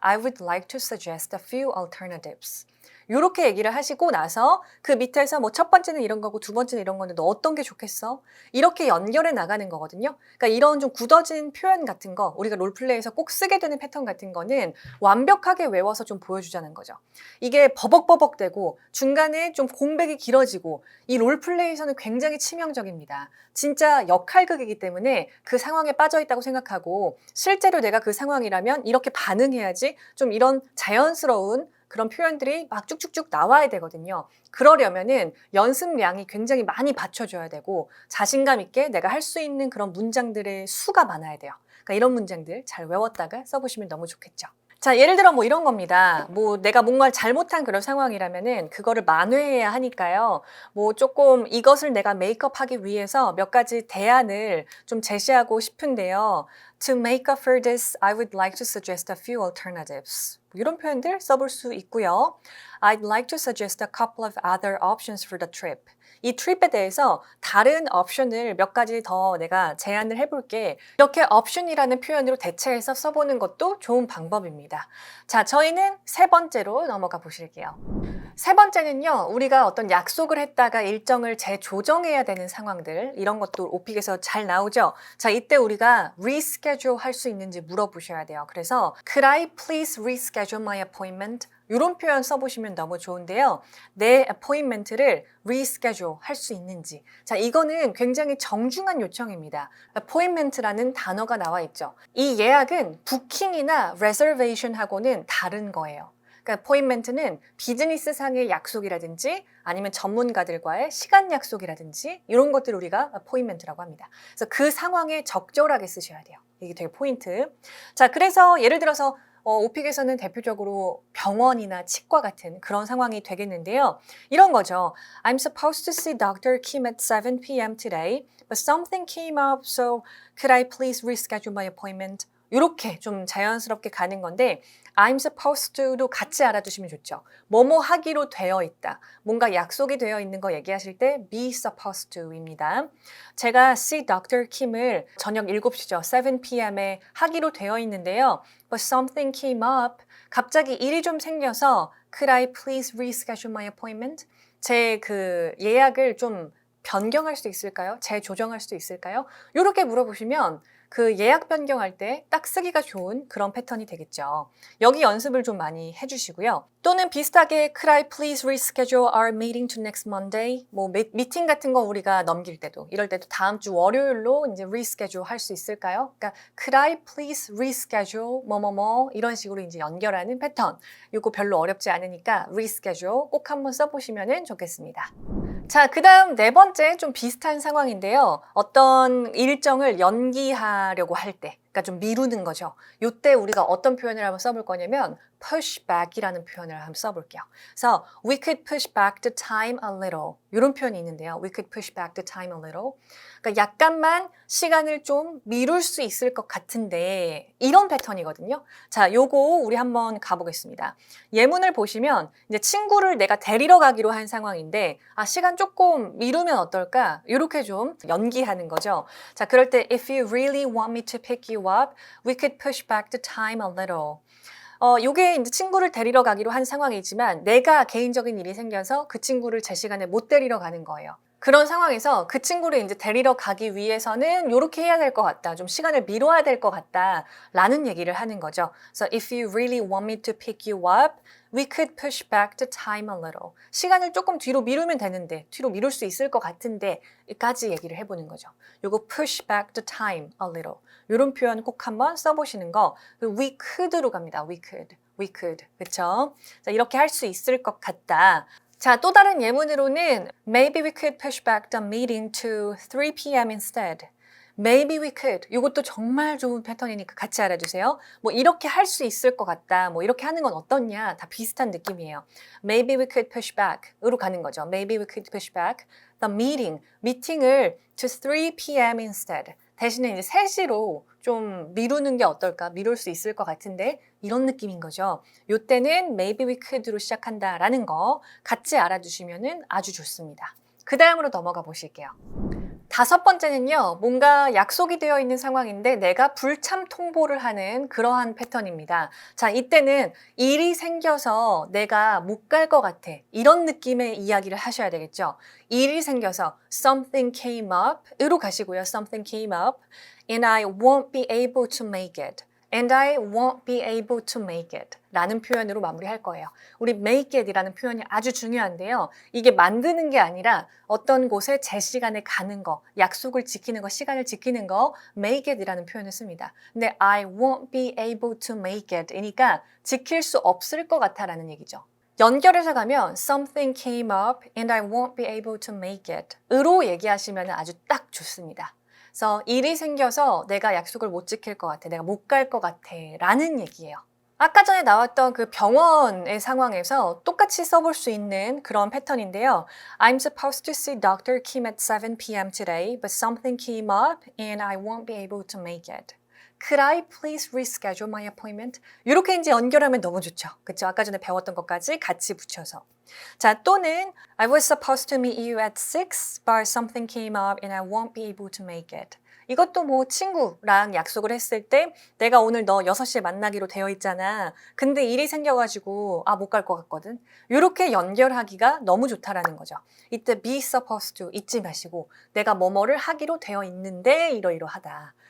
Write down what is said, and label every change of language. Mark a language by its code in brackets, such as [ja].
[en] I would like to suggest a few alternatives. [ko] 이렇게 얘기를 하시고 나서 그 밑에서 뭐 첫 번째는 이런 거고 두 번째는 이런 건데 너 어떤 게 좋겠어? 이렇게 연결해 나가는 거거든요. 그러니까 이런 좀 굳어진 표현 같은 거 우리가 롤플레이에서 꼭 쓰게 되는 패턴 같은 거는 완벽하게 외워서 좀 보여주자는 거죠. 이게 버벅버벅대고 중간에 좀 공백이 길어지고 이 롤플레이에서는 굉장히 치명적입니다. 진짜 역할극이기 때문에 그 상황에 빠져 있다고 생각하고 실제로 내가 그 상황이라면 이렇게 반응해야지 좀 이런 자연스러운 그런 표현들이 막 쭉쭉쭉 나와야 되거든요. 그러려면은 연습량이 굉장히 많이 받쳐줘야 되고 자신감 있게 내가 할 수 있는 그런 문장들의 수가 많아야 돼요. 그러니까 이런 문장들 잘 외웠다가 써보시면 너무 좋겠죠. 자, 예를 들어 뭐 이런 겁니다. 뭐 내가 뭔가를 잘못한 그런 상황이라면은 그거를 만회해야 하니까요. 뭐 조금 이것을 내가 메이크업하기 위해서 몇 가지 대안을 좀 제시하고 싶은데요. [en] To make up for this, I would like to suggest a few alternatives. [ko] 이런 표현들 써볼 수 있고요. [en] I'd like to suggest a couple of other options for the trip. [ko] 이 트립에 대해서 다른 옵션을 몇 가지 더 내가 제안을 해볼게. 이렇게 옵션이라는 표현으로 대체해서 써보는 것도 좋은 방법입니다. 자, 저희는 세 번째로 넘어가 보실게요. 세 번째는요, 우리가 어떤 약속을 했다가 일정을 재조정해야 되는 상황들, 이런 것도 오픽에서 잘 나오죠. 자, 이때 우리가 reschedule 할 수 있는지 물어보셔야 돼요. 그래서 [en] Could I please reschedule my appointment? [ko] 이런 표현 써보시면 너무 좋은데요. 내 appointment를 reschedule 할 수 있는지. 자, 이거는 굉장히 정중한 요청입니다. appointment라는 단어가 나와 있죠. 이 예약은 부킹이나 reservation하고는 다른 거예요. 그러니까 appointment는 비즈니스상의 약속이라든지 아니면 전문가들과의 시간 약속이라든지 이런 것들을 우리가 appointment라고 합니다. 그래서 그 상황에 적절하게 쓰셔야 돼요. 이게 되게 포인트. 자, 그래서 예를 들어서 오픽에서는 대표적으로 병원이나 치과 같은 그런 상황이 되겠는데요. 이런 거죠. [en] I'm supposed to see Dr. Kim at 7 p.m. today, but something came up, so could I please reschedule my appointment? [ko] 이렇게 좀 자연스럽게 가는 건데 [en] I'm supposed to [ko] 도 같이 알아두시면 좋죠. 뭐뭐 하기로 되어 있다. 뭔가 약속이 되어 있는 거 얘기하실 때 be supposed to입니다. 제가 see Dr. Kim을 저녁 7시죠. 7 p.m.에 하기로 되어 있는데요. [en] But something came up. [ko] 갑자기 일이 좀 생겨서 [en] Could I please reschedule my appointment? [ko] 제 그 예약을 좀 변경할 수 있을까요? 재조정할 수 있을까요? 이렇게 물어보시면 그 예약 변경할 때 딱 쓰기가 좋은 그런 패턴이 되겠죠. 여기 연습을 좀 많이 해주시고요. 또는 비슷하게 [en] Could I please reschedule our meeting to next Monday? [ko] 뭐 미팅 같은 거 우리가 넘길 때도 이럴 때도 다음 주 월요일로 이제 reschedule 할 수 있을까요? 그러니까 [en] Could I please reschedule [ko] 뭐뭐뭐 이런 식으로 이제 연결하는 패턴. 이거 별로 어렵지 않으니까 reschedule 꼭 한번 써보시면 좋겠습니다. 자, 그 다음 네 번째 좀 비슷한 상황인데요. 어떤 일정을 연기하려고 할 때, 그러니까 좀 미루는 거죠. 이때 우리가 어떤 표현을 한번 써볼 거냐면 push back이라는 표현을 한번 써볼게요. 그래서 [en] we could push back the time a little [ko] 이런 표현이 있는데요. [en] We could push back the time a little. [ko] 그러니까 약간만 시간을 좀 미룰 수 있을 것 같은데 이런 패턴이거든요. 자, 요거 우리 한번 가보겠습니다. 예문을 보시면 이제 친구를 내가 데리러 가기로 한 상황인데 아, 시간 조금 미루면 어떨까? 이렇게 좀 연기하는 거죠. [en] 자, 그럴 때 if you really want me to pick you up, we could push back the time a little. [ko] 요게 이제 친구를 데리러 가기로 한 상황이지만 내가 개인적인 일이 생겨서 그 친구를 제 시간에 못 데리러 가는 거예요. 그런 상황에서 그 친구를 이제 데리러 가기 위해서는 이렇게 해야 될 것 같다. 좀 시간을 미뤄야 될 것 같다. 라는 얘기를 하는 거죠. [en] So if you really want me to pick you up, we could push back the time a little. [ko] 시간을 조금 뒤로 미루면 되는데, 뒤로 미룰 수 있을 것 같은데, 까지 얘기를 해보는 거죠. 요거 [en] push back the time a little. [ko] 이런 표현 꼭 한번 써보시는 거. [en] We could [ko] 로 갑니다. [en] We could. We could. [ko] 그쵸? 자, 이렇게 할 수 있을 것 같다. 자, 또 다른 예문으로는 [en] Maybe we could push back the meeting to 3 p.m. instead. Maybe we could. [ko] 이것도 정말 좋은 패턴이니까 같이 알아주세요. 뭐 이렇게 할 수 있을 것 같다. 뭐 이렇게 하는 건 어떻냐. 다 비슷한 느낌이에요. [en] Maybe we could push back으로 [ko] 가는 거죠. [en] Maybe we could push back the meeting. [ko] 미팅을 [en] to 3 p.m. instead. [ko] 대신에 이제 3시로 좀 미루는 게 어떨까? 미룰 수 있을 것 같은데 이런 느낌인 거죠. 요때는 [en] maybe we could [ko] 로 시작한다라는 거 같이 알아두시면 아주 좋습니다. 그 다음으로 넘어가 보실게요. 5번째는요, 뭔가 약속이 되어 있는 상황인데 내가 불참 통보를 하는 그러한 패턴입니다. 자, 이때는 일이 생겨서 내가 못 갈 것 같아. 이런 느낌의 이야기를 하셔야 되겠죠. 일이 생겨서 [en] something came up [ko] 으로 가시고요. [en] something came up and I won't be able to make it. And I won't be able to make it [ko] 라는 표현으로 마무리할 거예요. 우리 make it이라는 표현이 아주 중요한데요. 이게 만드는 게 아니라 어떤 곳에 제 시간에 가는 거, 약속을 지키는 거, 시간을 지키는 거 make it이라는 표현을 씁니다. 근데 [en] I won't be able to make it [ko] 이니까 지킬 수 없을 것 같아 라는 얘기죠. 연결해서 가면 [en] something came up and I won't be able to make it [ko] 으로 얘기하시면 아주 딱 좋습니다. 그래서 일이 생겨서 내가 약속을 못 지킬 것 같아. 내가 못 갈 것 같아. 라는 얘기예요. 아까 전에 나왔던 그 병원의 상황에서 똑같이 써볼 수 있는 그런 패턴인데요. [en] I'm supposed to see Dr. Kim at 7 p.m. today, but something came up and I won't be able to make it. Could I please reschedule my appointment? [ko] 이렇게 이제 연결하면 너무 좋죠. 그쵸? 아까 전에 배웠던 것까지 같이 붙여서. [en] 자, [ko] 또는 [en] I was supposed to meet you at 6, but something came up and I won't be able to make it. [ko] 이것도 뭐 친구랑 약속을 했을 때 내가 오늘 너 6시에 만나기로 되어 있잖아. 근데 일이 생겨가지고 못 갈 것 같거든. 이렇게 연결하기가 너무 좋다라는 거죠. 이때 [en] be supposed to [ko] 잊지 마시고 내가 뭐뭐를 하기로 되어 있는데 이러이러하다.